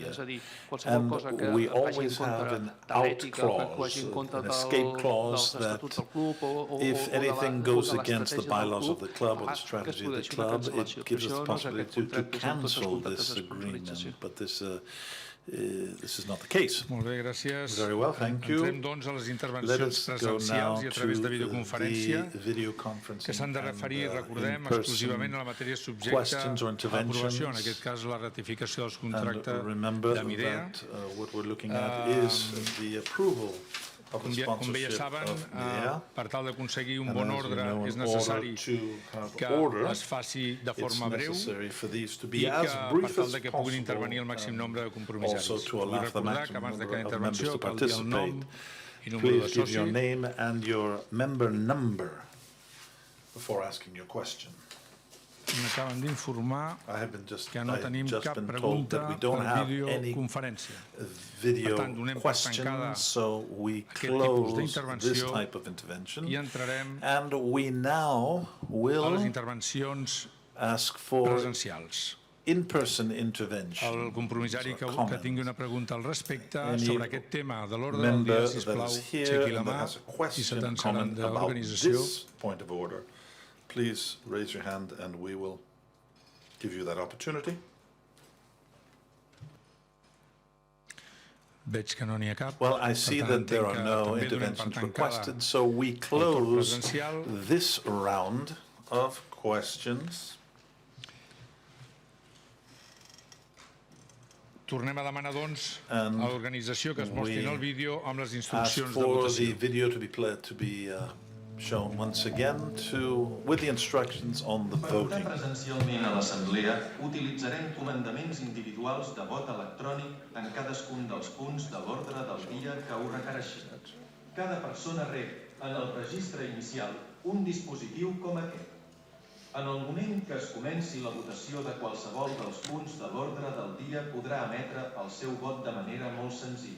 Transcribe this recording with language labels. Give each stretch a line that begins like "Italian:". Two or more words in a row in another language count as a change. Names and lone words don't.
English: And we always have an out clause, an escape clause that if anything goes against the bylaws of the club or the strategy of the club, it gives us the possibility to cancel this agreement. But this is not the case.
Catalan: Molt bé, gràcies.
English: Very well, thank you.
Catalan: Entrem, doncs, a les
English: Let
Catalan: intervencions
English: us go now
Catalan: presencials i a
English: to
Catalan: través de videoconferència,
English: the video conferencing
Catalan: que s'han de referir, recordem,
English: in-person
Catalan: exclusivament a la matèria subjecta
English: questions or
Catalan: a l'aprovació, en
English: interventions.
Catalan: aquest cas la ratificació dels
English: And
Catalan: contractes
English: remember
Catalan: d'Amidea.
English: that what we're looking at is the approval of the
Catalan: Com bé ja
English: sponsorship
Catalan: saben,
English: of Midea.
Catalan: per tal d'aconseguir un
English: And
Catalan: bon
English: as you
Catalan: ordre
English: know,
Catalan: és
English: in
Catalan: necessari
English: order to have
Catalan: que
English: order,
Catalan: es faci de
English: it's
Catalan: forma breu
English: necessary for these to
Catalan: i
English: be
Catalan: que
English: as
Catalan: per
English: brief
Catalan: tal
English: as
Catalan: de que puguin intervenir el
English: possible,
Catalan: màxim nombre de compromissaris.
English: also to
Catalan: Vull
English: allow the
Catalan: recordar que
English: maximum
Catalan: abans de
English: number
Catalan: cada
English: of members
Catalan: intervenció
English: to
Catalan: cal dir el nom
English: participate.
Catalan: i número de
English: Please give your
Catalan: soci.
English: name and your member number before asking your question.
Catalan: M'acaben d'informar
English: I've
Catalan: que no tenim
English: just
Catalan: cap
English: been told
Catalan: pregunta
English: that we don't
Catalan: per
English: have any
Catalan: videoconferència.
English: video
Catalan: Per tant, donem per tancada
English: questions, so we
Catalan: aquest tipus
English: close this
Catalan: d'intervenció
English: type of intervention,
Catalan: i entrarem
English: and we now
Catalan: a les
English: will
Catalan: intervencions
English: ask for
Catalan: presencials.
English: in-person intervention.
Catalan: El compromissari que tingui una pregunta al respecte
English: Any
Catalan: sobre aquest tema de l'ordre del
English: member
Catalan: dia,
English: that
Catalan: sisplau,
English: is here
Catalan: aixequi la
English: and that
Catalan: mà
English: has a
Catalan: i
English: question,
Catalan: s'atensaran
English: comment about
Catalan: d'organització.
English: this point of order, please raise your hand and we will give you that opportunity.
Catalan: Veig que no n'hi ha cap.
English: Well, I see
Catalan: Per tant,
English: that there
Catalan: entenc
English: are
Catalan: que
English: no
Catalan: també donem per
English: interventions
Catalan: tancada
English: requested, so we
Catalan: torn
English: close
Catalan: presencial.
English: this round of questions.
Catalan: Tornem a demanar, doncs,
English: And
Catalan: a l'organització que es mostrin
English: we
Catalan: el vídeo amb les
English: Ask
Catalan: instruccions de
English: for the
Catalan: votació.
English: video to be shown once again with the instructions on the
Catalan: Per votar
English: voting.
Catalan: presencialment a l'Assemblea, utilitzarem comandaments individuals de vot electrònic en cadascun dels punts de l'ordre del dia que ho requereixin. Cada persona rep en el registre inicial un dispositiu com aquest. En el moment que es comenci la votació de qualsevol dels punts de l'ordre del dia podrà emetre el seu vot de manera molt senzilla.